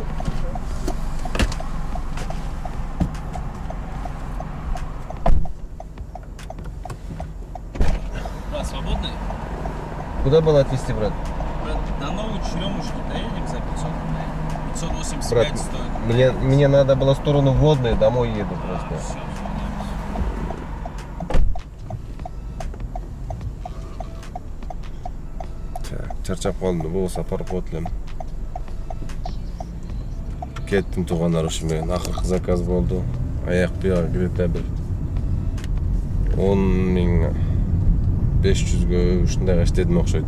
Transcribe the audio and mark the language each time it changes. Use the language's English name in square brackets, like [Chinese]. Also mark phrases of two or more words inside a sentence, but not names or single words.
[Russian] Да, свободный? Куда было отвезти, брат? Брат, на новую черемушку доедем за 500 рублей. 585 Брат, стоит. мне надо было в сторону Водной, домой еду А, просто. всё, всё. [Kyrgyz] Чарчап калдым, бул сапар котлем. Кеттим туугандар ушу менен. Акыркы заказ болду. Аяк бияга кирете бир 10.500га ушундай иштедим окшойт.